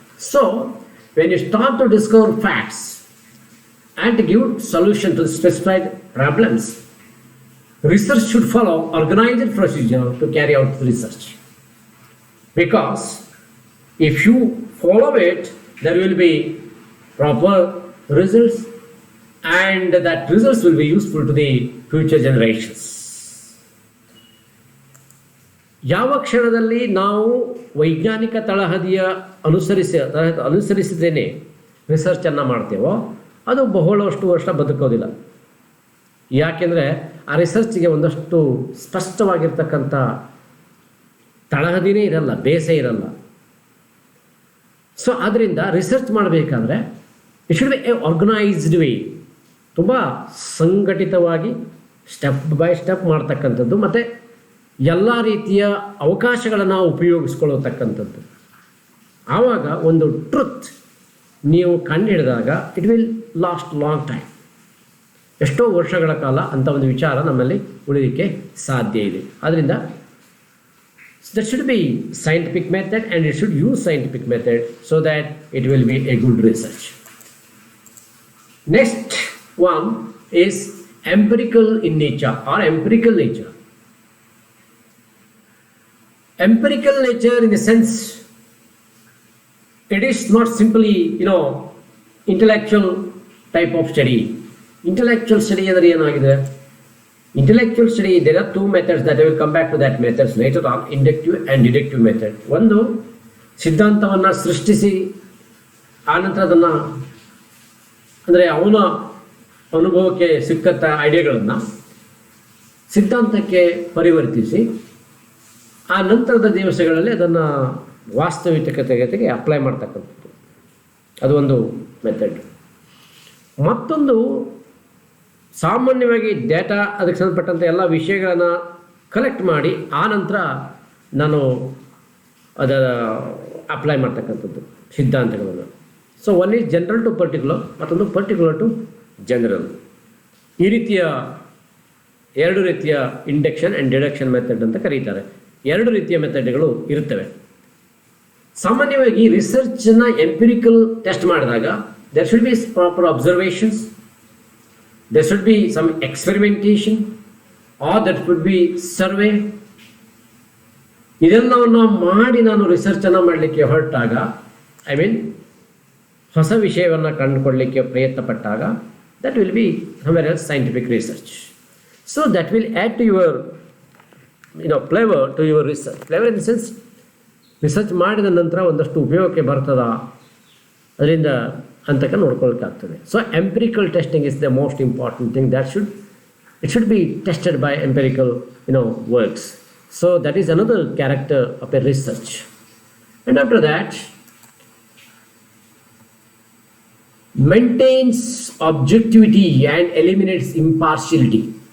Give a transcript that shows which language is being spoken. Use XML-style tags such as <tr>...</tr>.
<en>So when you start to discover facts and to give solution to specified problems, research should follow organized procedure to carry out the research. Because if you follow it, there will be proper results, and that results will be useful to the future generations.</en> <kn>ಯಾವ ಕ್ಷಣದಲ್ಲಿ ನಾವು ವೈಜ್ಞಾನಿಕ ತಳಹದಿಯ ಅನುಸರಿಸದೇನೆ ರಿಸರ್ಚನ್ನು ಮಾಡ್ತೇವೋ ಅದು ಬಹಳಷ್ಟು ವರ್ಷ ಬದುಕೋದಿಲ್ಲ. ಯಾಕೆಂದರೆ ಆ ರಿಸರ್ಚ್ಗೆ ಒಂದಷ್ಟು ಸ್ಪಷ್ಟವಾಗಿರ್ತಕ್ಕಂಥ ತಳಹದಿನೇ ಇರಲ್ಲ, ಬೇಸೇ ಇರಲ್ಲ. ಸೊ ಆದ್ದರಿಂದ ರಿಸರ್ಚ್ ಮಾಡಬೇಕಾದ್ರೆ</kn> <en>it should be a organised way,</en> <kn>ತುಂಬ ಸಂಘಟಿತವಾಗಿ ಸ್ಟೆಪ್ ಬೈ ಸ್ಟೆಪ್ ಮಾಡ್ತಕ್ಕಂಥದ್ದು ಮತ್ತು ಎಲ್ಲ ರೀತಿಯ ಅವಕಾಶಗಳನ್ನು ಉಪಯೋಗಿಸ್ಕೊಳ್ಳತಕ್ಕಂಥದ್ದು. ಆವಾಗ ಒಂದು ಟ್ರುತ್ ನೀವು ಕಂಡುಹಿಡಿದಾಗ</kn> <en>It will last long time.</en> <kn>ಎಷ್ಟೋ ವರ್ಷಗಳ ಕಾಲ ಅಂಥ ಒಂದು ವಿಚಾರ ನಮ್ಮಲ್ಲಿ ಉಳಿಲಿಕ್ಕೆ ಸಾಧ್ಯ ಇದೆ. ಆದ್ದರಿಂದ</kn> <en>there should be scientific method and it should use scientific method so that it will be a good research. Next one is empirical in nature or empirical nature. Empirical nature in the sense it is not simply intellectual type of study.</en> <kn>Intellectual study ಅಂದರೆ ಏನಾಗಿದೆ?</kn> <en>Intellectual study, there are two methods that I will come back to that methods later on, inductive and deductive method.</en> <kn>ಒಂದು ಸಿದ್ಧಾಂತವನ್ನು ಸೃಷ್ಟಿಸಿ ಆನಂತರ ಅದನ್ನು ಅಂದರೆ ಅವನ ಅನುಭವಕ್ಕೆ ಸಿಕ್ಕಂಥ ಐಡಿಯಾಗಳನ್ನು ಸಿದ್ಧಾಂತಕ್ಕೆ ಪರಿವರ್ತಿಸಿ ಆ ನಂತರದ ದಿವಸಗಳಲ್ಲಿ ಅದನ್ನು ವಾಸ್ತವಿಕತೆಗೆ ಅಪ್ಲೈ ಮಾಡ್ತಕ್ಕಂಥದ್ದು, ಅದು ಒಂದು ಮೆಥಡ್. ಮತ್ತೊಂದು ಸಾಮಾನ್ಯವಾಗಿ ಡೇಟಾ ಅದಕ್ಕೆ ಸಂಬಂಧಪಟ್ಟಂಥ ಎಲ್ಲ ವಿಷಯಗಳನ್ನು ಕಲೆಕ್ಟ್ ಮಾಡಿ ಆ ನಂತರ ನಾನು ಅದರ ಅಪ್ಲೈ ಮಾಡ್ತಕ್ಕಂಥದ್ದು ಸಿದ್ಧಾಂತಗಳನ್ನು.</kn> <en>so one is general to particular,</en> <kn>ಮತ್ತೊಂದು</kn> <en>Particular to general.</en> <kn>ಈ ರೀತಿಯ ಎರಡು ರೀತಿಯ ಇಂಡಕ್ಷನ್ ಆ್ಯಂಡ್ ಡಿಡಕ್ಷನ್ ಮೆಥಡ್ ಅಂತ ಕರೀತಾರೆ. ಎರಡು ರೀತಿಯ ಮೆಥಡ್ಗಳು ಇರುತ್ತವೆ. ಸಾಮಾನ್ಯವಾಗಿ ರಿಸರ್ಚನ್ನು ಎಂಪಿರಿಕಲ್ ಟೆಸ್ಟ್ ಮಾಡಿದಾಗ</kn> <en>there should be proper observations, there should be some experimentation, or that could be survey.</en> <kn>ಇದೆಲ್ಲವನ್ನು ಮಾಡಿ ನಾನು ರಿಸರ್ಚನ್ನು ಮಾಡಲಿಕ್ಕೆ ಹೊರಟಾಗ,</kn> <en>I mean</en> <kn>ಹೊಸ ವಿಷಯವನ್ನು ಕಂಡುಕೊಳ್ಳಲಿಕ್ಕೆ ಪ್ರಯತ್ನ ಪಟ್ಟಾಗ,</kn> <en>that will be somewhere else scientific research. So that will add to your flavor to your research. Flavor in the sense</en> <kn>research ಮಾಡಿದ ನಂತರ ಒಂದಷ್ಟು ಉಪಯೋಗಕ್ಕೆ ಬರ್ತದ ಅದರಿಂದ ಅಂತಕ ನೋಡ್ಕೊಳ್ಬೇಕಾಗ್ತದೆ.</kn> <en>So empirical testing is the most important thing. It should be tested by empirical works. So that is another character of a research. And after that maintains objectivity and eliminates impartiality.</en>